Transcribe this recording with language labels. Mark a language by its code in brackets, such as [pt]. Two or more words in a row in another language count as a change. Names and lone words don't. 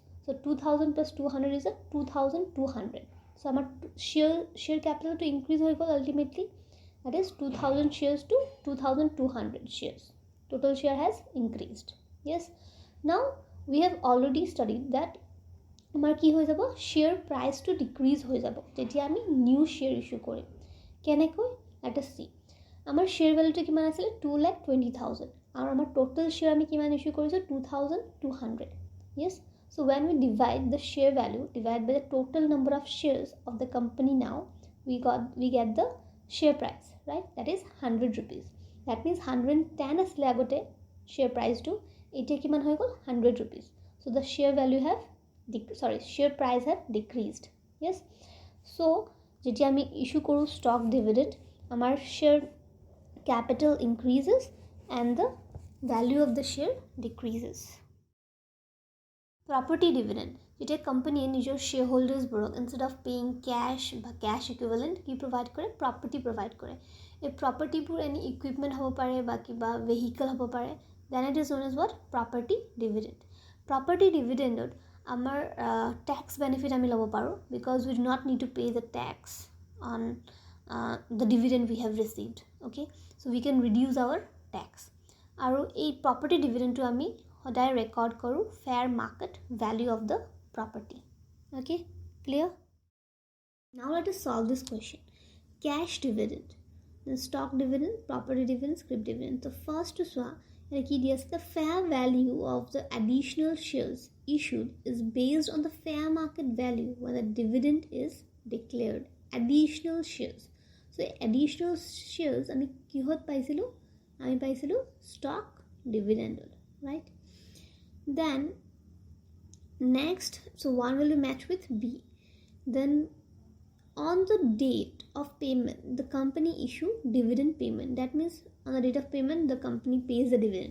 [en] So 2000 plus 200 is a 2200. So our share capital to increase [as] হৈ গ'ল [en] ultimately, that is 2000 shares to 2200 shares. Total share has increased. Yes, now we have already studied that [as] আমাৰ কি হৈ যাব, [en] share priceটো decrease [as] হৈ যাব যেতিয়া আমি [en] new share issue [as] কৰিম। কেনেকৈ, [en] let us see. [as] আমাৰ [en] share valueটো [as] কিমান আছিলে 2,20,000 আৰু আমাৰ [en] total share [as] আমি কিমান ইস্যু কৰিছোঁ 2200। [en] yes, so when we divide the share value divided by the total number of shares of the company, now we get the share price, right? That is 100 rupees. That means 110 [as] আছিলে আগতে [en] share price to, [as] এতিয়া কিমান হৈ গ'ল 100 rupees. [en] So the share value have share price have decreased. yes, so [as] যেতিয়া আমি [en] issue কৰো stock dividend, আমাৰ share capital increases and the value of the share decreases. Property dividend, [as] যেতিয়া কোম্পানীয়ে নিজৰ shareholdersবোৰক [en] instead of paying cash [as] বা [en] cash equivalent [as] কি provide কৰে, [en] property provide [as] কৰে। এই propertyবোৰ [en] any equipment [as] হ'ব পাৰে বা কিবা vehicle হ'ব পাৰে, [en] then it is known as what, property dividend. Property dividendত আমাৰ tax benefit [as] আমি ল'ব পাৰোঁ [en] because we do not need to pay the tax on the dividend we have received. okay, so we can reduce our tax. [as] আৰু এই [en] property dividendটো [as] আমি সদায় record কৰোঁ [en] fair market value of the property. okay, clear? Now let us solve this question. Cash dividend, then stock dividend, property dividend, scrip dividend. So first to swap, the fair value of the additional shares issued is based on the fair market value when the dividend is declared. Additional shares. So additional shares [as] আমি কিহত পাইছিলো, আমি পাইছিলো [en] stock dividend, right? Then next, so one will be matched with B. Then on the date of payment, the company issue dividend payment. That means on the date of payment, the company pays the dividend.